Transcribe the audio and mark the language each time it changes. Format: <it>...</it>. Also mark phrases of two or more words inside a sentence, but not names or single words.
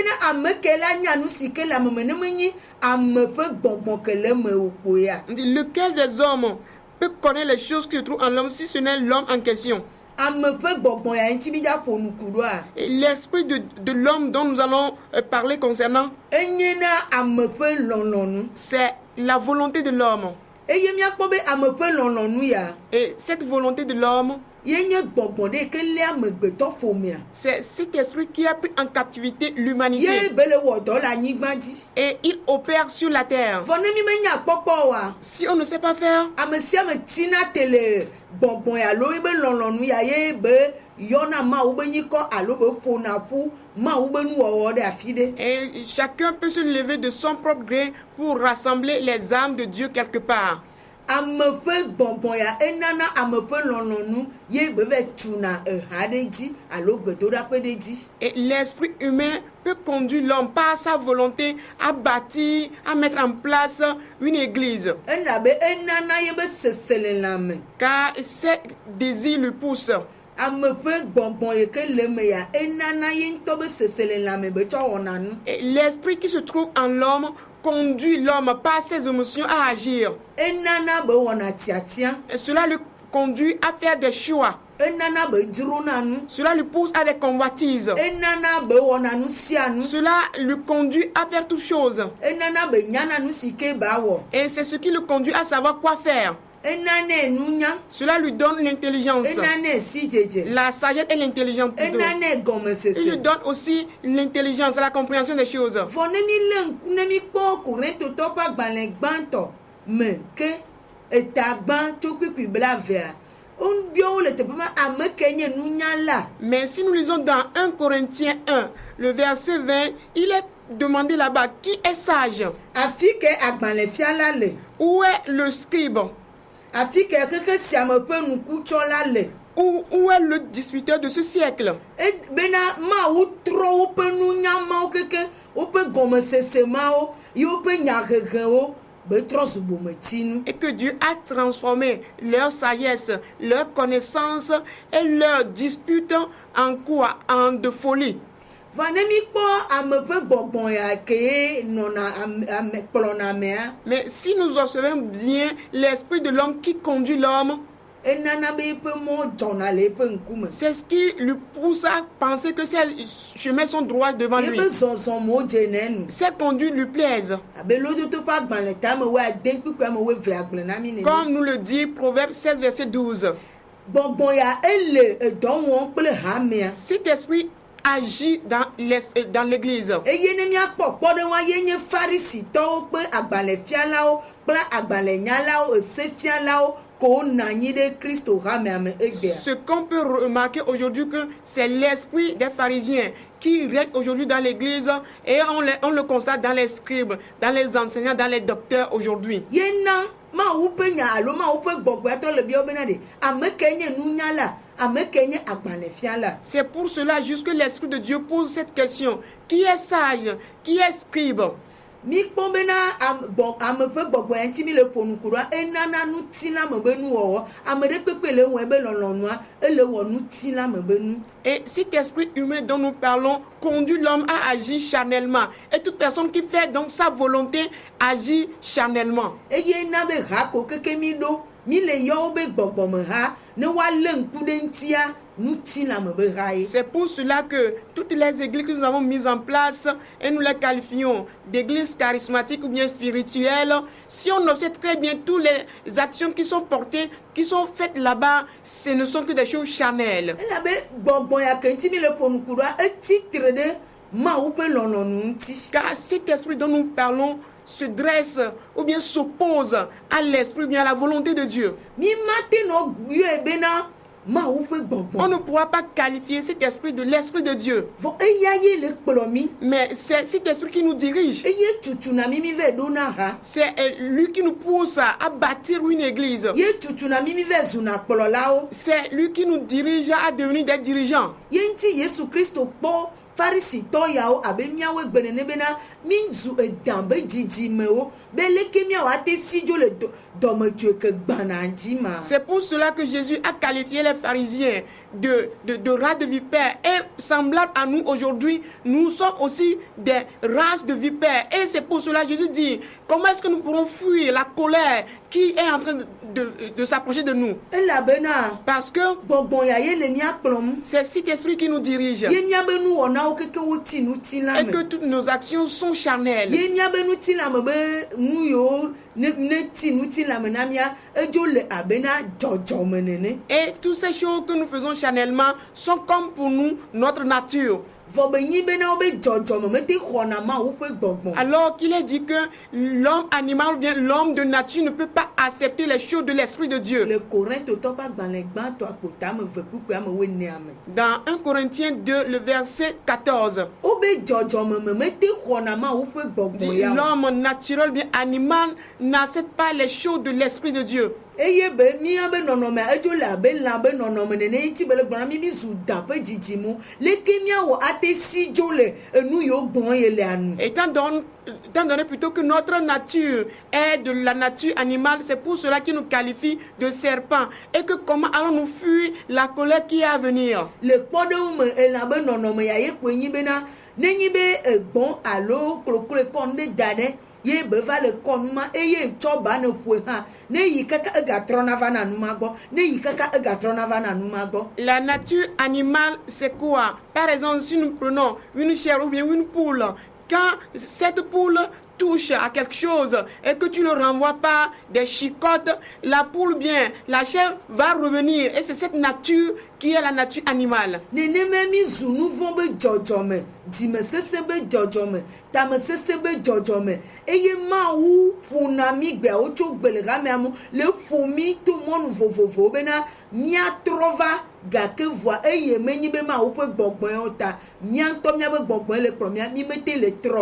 <fr>Lequel des hommes peut connaître les choses qui se trouvent en l'homme si ce n'est l'homme en question? Et l'esprit de l'homme dont nous allons parler concernant, c'est la volonté de l'homme.</fr> <ee>eye miakpɔ be ame ƒe lɔlɔ̃nu ya</ee> <fr>Et cette volonté de l'homme,</fr> <ee>ye nye gbɔgbɔ ɖe ke lé amegbetɔ ƒomea</ee> <fr>c'est cet esprit qui a pris en captivité l'humanité.</fr> <ee>ye be le wɔ dɔ le anyigba dzi</ee> <fr>Et il opère sur la terre.</fr> <ee>vɔ ne mi menya kpɔkpɔ oa</ee> <fr>Si on ne sait pas faire,</fr> <ee>ame sia ame tina te le gbɔgbɔ ya alo ebe lɔlɔ̃nu ya ye be yɔna mawu be nyikɔ alo be ƒona ƒu mawu be nuwɔwɔ ɖe afi ɖe</ee> <fr>et chacun peut se lever de son propre gré pour rassembler les âmes de Dieu quelque part.</fr> <ee>ame ƒe gbɔgbɔ ya enana ame ƒe lɔlɔ̃nu ye be va tuna eha ɖe dzi alo gbedoɖaƒe ɖe dzi</ee> <fr>Et l'esprit humain peut conduire l'homme par sa volonté à bâtir, à mettre en place une église.</fr> <ee>ena be enana ye be sese le lãme</ee> <fr>Car ses désirs lui poussent.</fr> <ee>ame ƒe gbɔgbɔ yi ke le me ya enana ye ŋutɔ be sese le lãme be tsɔ wɔna nu</ee> <fr>Et l'esprit qui se trouve en l'homme conduit l'homme par ses émotions à agir.</fr> <ee>enana be wɔna tiatia</ee> <fr>Et cela lui conduit à faire des choix.</fr> <ee>enana be dzrona nu</ee> <fr>Cela lui pousse à des convoitises.</fr> <ee>enana be wɔna nu sia nu</ee> <fr>Cela lui conduit à faire toutes choses.</fr> <ee>enana be nyana nu si ke ba wɔ</ee> <fr>Et c'est ce qui le conduit à savoir quoi faire.</fr> <ee>enane nunya</ee> <fr>Cela lui donne l'intelligence,</fr> <ee>enane si dzedze</ee> <fr>la sagesse et l'intelligence plutôt.</fr> <ee>enane</ee> <fr>Il lui</fr> <ee>gɔmesese</ee> <fr>donne aussi l'intelligence, la compréhension des choses.</fr> <ee>vɔ ne mi lé ŋku ne mi kpɔ korintotɔ ƒe agbalẽ gbãtɔ me ke eta gbã tso kpikpi blavea wobiɔwo le teƒe ma ame ke nye nunyala</ee> <fr>Mais si nous lisons dans 1 Corinthiens 1, le verset 20, il est demandé là-bas, qui est sage?</fr> <ee>afi ke agbalẽfiala le</ee> <fr>Où est le scribe?</fr> <ee>afi ke keke siame ƒe nukutsɔla le</ee> <fr>Où est le disputeur de ce siècle?</fr> <ee>bena mawu trɔ woƒe nunyamawo keke woƒe gɔmesese mawo yi woƒe nyahehewo be trɔ zu bometsinu</ee> <fr>Et que Dieu a transformé leur sagesse, leur connaissance et leur dispute en quoi? En de folie.</fr> <ee>va ne mi kpɔ ame ƒe gbɔgbɔ ya ke nɔna ame kplɔna amea</ee> <fr>Mais si nous observons bien l'esprit de l'homme qui conduit l'homme,</fr> <ee>enana be eƒe mɔ dzɔna le eƒe ŋkume</ee> <fr>c'est ce qui lui pousse à penser que ses chemins sont droits devant lui.</fr> <ee>yebe zɔzɔmo dzene nu</ee> <fr>Ses conduites lui plaisent.</fr> <ee>abe lodoto ƒe agbalẽ tame wo ade kpikpi ame wo eve agblẽ na mi ne</ee> <fr>Comme nous le dit Proverbe 16, verset 12.</fr> <ee>gbɔgbɔ ya ele edɔ wɔm kple hamea</ee> <fr>Cet esprit agit dans l'église.</fr> <ee>eye ne miakpɔ kpɔɖeŋua ye nye farisitɔwo kple agbalẽfialawo kple agbalẽnyalawo esefialawo ko wonɔ anyi ɖe kristo hamea me egbea</ee> <fr>Ce qu'on peut remarquer aujourd'hui, que c'est l'esprit des pharisiens qui règne aujourd'hui dans l'église, et on le constate dans les scribes, dans les enseignants, dans les docteurs aujourd'hui.</fr> <ee>ye na mawu ƒe nya alo mawu ƒe gbɔgbɔa trɔ le biawo bena ɖe ame ke nye nunyala ame ke nye agbalẽfiala</ee> <fr>C'est pour cela juste que l'Esprit de Dieu pose cette question. Qui est sage? Qui est scribe?</fr> <ee>mi kpɔ bena ame ƒe gbɔgbɔ ya ŋuti mi le ƒo nu ku ɖoa enana nutilã me be nuwɔwɔ ame ɖe kpekpe le wɔe be lɔlɔ̃nua ele wɔ nutilã me be nu</ee> <fr>Et cet esprit humain dont nous parlons conduit l'homme à agir charnellement. Et toute personne qui fait donc sa volonté agit charnellement.</fr> <ee>eye na be ha ko keke mi ɖo mi le yɔwo be gbɔgbɔme ha ne woalé ŋku ɖe ŋutia nutilã me be ha ye</ee> <fr>C'est pour cela que toutes les églises que nous avons mises en place, et nous les qualifions d'églises charismatiques ou bien spirituelles, si on observe très bien toutes les actions qui sont portées, qui sont faites là-bas, ce ne sont que des choses charnelles.</fr> <ee>ela be gbɔgbɔ ya ke ŋuti mi le ƒo nu ku ɖoa etitre ɖe mawu ƒe lɔlɔ̃nu ŋuti</ee> <fr>Car cet esprit dont nous parlons se dresse ou bien s'oppose à l'esprit, bien à la volonté de Dieu.</fr> <ee>mi mate nɔ yɔe bena mawu ƒe</ee> <fr>On</fr> <ee>gbɔgbɔ</ee> <fr>ne pourra pas qualifier cet esprit de l'esprit de Dieu,</fr> <ee>vɔ eya ye le kplɔ mi</ee> <fr>mais c'est cet esprit qui nous dirige.</fr> <ee>eye tutuna mi mi ve ɖona ha</ee> <fr>C'est lui qui nous pousse à bâtir une église.</fr> <ee>ye tutuna mi mi ve zuna kplɔlawo</ee> <fr>C'est lui qui nous dirige à devenir des dirigeants.</fr> <ee>ye ŋuti yesu kristo kpɔ farisitɔ yawo abe miawo gbe nene bena mi zu edã be dzidzimewo be leke miawo ate si dzo le dɔmetsoe ke gbana dzi ma</ee> <fr>C'est pour cela que Jésus a qualifié les pharisiens de rats de vipères. Et semblable à nous aujourd'hui, nous sommes aussi des races de vipères. Et c'est pour cela que Jésus dit, comment est-ce que nous pourrons fuir la colère qui est en train de s'approcher de nous?</fr> <ee>elabena</ee> <fr>Parce que</fr> <ee>gbɔgbɔ ya ye le miakplɔm</ee> <fr>c'est cet esprit qui nous dirige</fr> <ee>ye miabe nuwɔnawo keke woti nutilã</ee> <fr>et que</fr> <ee>me</ee> <fr>toutes nos actions sont charnelles.</fr> <ee>ye miabe nutilã me be nu yiwo ne ti nutilã me na mia edzo le abena dzɔdzɔme nene</ee> <fr>Et toutes ces choses que nous faisons charnellement sont comme pour nous notre nature.</fr> <ee>vɔ be nyi bena wo be dzɔdzɔme mete xɔna Mawu ƒe gbɔgbɔ</ee> <fr>Alors qu'il est dit que l'homme animal ou bien l'homme de nature ne peut pas accepter les choses de l'Esprit de Dieu.</fr> <ee>le Korintotɔ ƒe agbalẽ gbãtɔ akpota ame eve kpukpui ame woenea me</ee> <fr>Dans 1 Corinthiens 2, le verset 14,</fr> <ee>wo be dzɔdzɔme me mete xɔna Mawu ƒe gbɔgbɔ</ee> <fr>dit</fr> <ee>ya o.</ee> <fr>l'homme naturel, bien animal, n'accepte pas les choses de l'Esprit de Dieu.</fr> <ee>eye be mía be nɔnɔme edzo le abe lã be nɔnɔme nene ŋuti be le gblɔna mi zu da ƒe dzidzimu leke míawɔ ate si dzo le enu yiwo gbɔm ye le anu</ee> <fr>Étant donné plutôt que notre nature est de la nature animale, c'est pour cela qu'il nous qualifie de serpent. Et que comment allons-nous fuir la colère qui est à venir?</fr> <ee>le kpɔɖeŋu me elã be nɔnɔme ya ye koe nyi bena nenyi be egbɔn alo kloklo kɔ nu ɖe da ɖe ye be va le kɔ nu ma eye tsɔ ba ne ƒoe hã ne yi kaka egatrɔna va na nu ma gbɔ ne yi kaka egatrɔna va na nu ma gbɔ.</ee> <fr>La nature animale, c'est quoi? Par exemple, si nous prenons une chèvre ou bien une poule, quand cette poule touche à quelque chose et que tu ne renvoies pas des chicottes, la poule bien, la chèvre va revenir. Et c'est cette nature qui est la nature animale.</fr> <ee>nenema mi zu nu vɔ̃ be dzɔdzɔme dzimesese be dzɔdzɔme tamesese be dzɔdzɔme eye Mawu ƒona mi gbeawo tso gbeleghamea mu le ƒo mi to mɔnu vovovowo bena míatrɔ va gake vɔa eye menyi be Mawu ƒe gbɔgbɔewo ta mía ŋutɔ míabe gbɔgbɔe le kplɔ mía mi mete le trɔ.</ee>